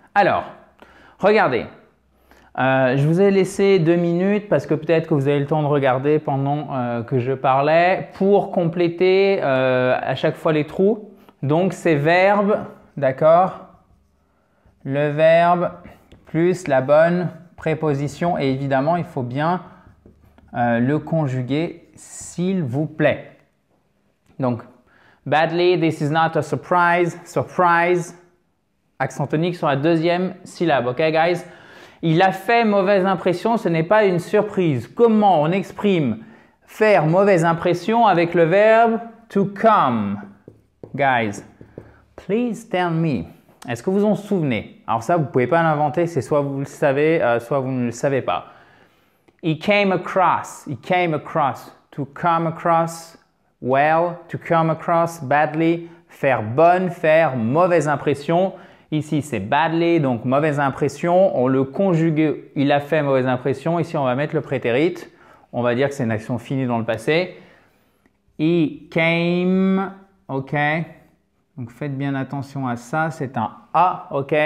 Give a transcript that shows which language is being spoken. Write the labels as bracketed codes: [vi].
[fr] Alors, regardez, je vous ai laissé 2 minutes parce que peut-être que vous avez le temps de regarder pendant que je parlais pour compléter à chaque fois les trous. Donc, ces verbes, d'accord ? Le verbe plus la bonne préposition et évidemment, il faut bien le conjuguer, s'il vous plaît. [en] Donc, badly, this is not a surprise. [fr] Surprise, accent tonique sur la 2e syllabe. [en] Ok, guys? [fr] Il a fait mauvaise impression, ce n'est pas une surprise. Comment on exprime faire mauvaise impression avec le verbe to come? [en] Guys, please tell me. [fr] Est-ce que vous en souvenez? Alors ça, vous ne pouvez pas l'inventer, c'est soit vous le savez, soit vous ne le savez pas. [en] He came across, to come across well, to come across badly, [fr] faire bonne, faire mauvaise impression. Ici, c'est badly, donc mauvaise impression. On le conjugue, il a fait mauvaise impression. Ici, on va mettre le prétérit. On va dire que c'est une action finie dans le passé. [en] He came, ok. [fr] Donc, faites bien attention à ça, c'est un A, ok?